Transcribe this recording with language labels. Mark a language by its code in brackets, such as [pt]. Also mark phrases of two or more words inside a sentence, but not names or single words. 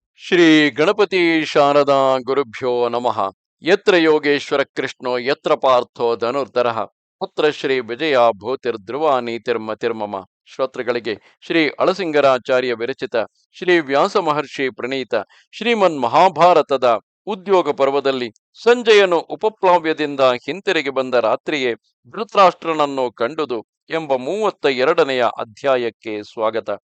[sa] ಶ್ರೀ ಗಣಪತಿ ಶಾರದಾ ಗುರುಭ್ಯೋ ನಮಃ. ಯತ್ರ ಯೋಗೇಶ್ವರ ಕೃಷ್ಣೋ ಯತ್ರ ಪಾರ್ಥೋ ಧನುರ್ಧರಃ ಪುತ್ರ ಶ್ರೀ ವಿಜಯ ಭೂತಿರ್ಧ್ರುವ ನೀತಿರ್ಮತಿರ್ಮಮ. [kn] ಶ್ರೋತೃಗಳಿಗೆ ಶ್ರೀ ಅಳಸಿಂಗರಾಚಾರ್ಯ ವಿರಚಿತ ಶ್ರೀ ವ್ಯಾಸ ಮಹರ್ಷಿ ಪ್ರಣೀತ ಶ್ರೀಮನ್ ಮಹಾಭಾರತದ ಉದ್ಯೋಗ ಪರ್ವದಲ್ಲಿ ಸಂಜಯನು ಉಪಪ್ಲಾವ್ಯದಿಂದ ಹಿಂತಿರುಗಿ ಬಂದ ರಾತ್ರಿಯೇ ಧೃತರಾಷ್ಟ್ರನನ್ನು ಕಂಡುದು ಎಂಬ 32ನೆಯ ಅಧ್ಯಾಯಕ್ಕೆ ಸ್ವಾಗತ.